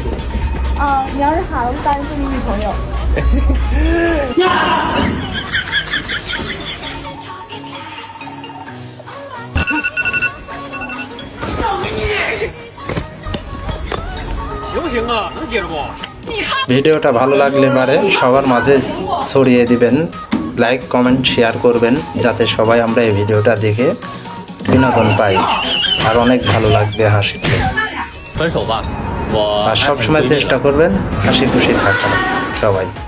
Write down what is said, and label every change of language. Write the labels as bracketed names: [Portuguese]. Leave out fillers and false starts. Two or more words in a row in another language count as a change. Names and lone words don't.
[Chinese] 你要是喊了，我答应做你女朋友。行不行啊？能接着不？ [Bangla] ভিডিওটা ভালো লাগলে পারে সবার মাঝে ছড়িয়ে দিবেন, লাইক কমেন্ট শেয়ার করবেন, যাতে সবাই আমরা এই ভিডিওটা দেখে বিনোদন পাই, আর অনেক ভালো লাগবে হাসিতে। [Chinese] 分手吧，我 [Bangla] আর সবসময় চেষ্টা করবেন হাসি খুশি থাকার সবাই।